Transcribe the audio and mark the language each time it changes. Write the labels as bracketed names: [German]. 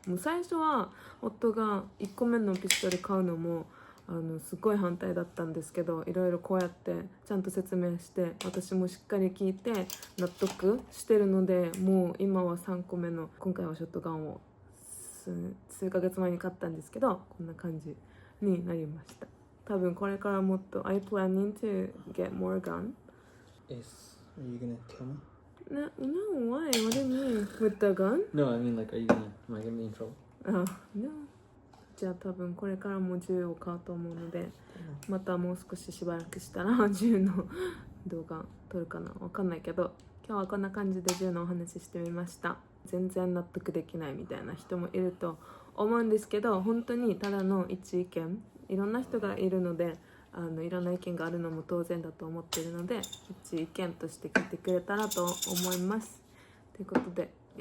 [Japanese] もう最初は夫が1個目のピストル買うのもすごい反対だったんですけどいろいろこうやってちゃんと説明して私もしっかり聞いて納得してるのでもう今は3個目の今回はショットガンを数ヶ月前に買ったんですけどこんな感じになりました。多分これからもっと [English] I planning to get more gun. Yes. Are you gonna kill me? No, why? What do you mean? With the gun? No, I mean like am I gonna be in trouble? No. [Japanese] じゃあ多分これからも銃を買うと思うのでまたもう少しばらくしたら銃の動画撮るかなわかんないけど今日はこんな感じで銃のお話ししてみました。全然納得できないみたいな人もいると思うんですけど本当にただの一意見いろんな人がいるのでいろんな意見があるのも当然だと思っているので一意見として聞いてくれたらと思います。ということで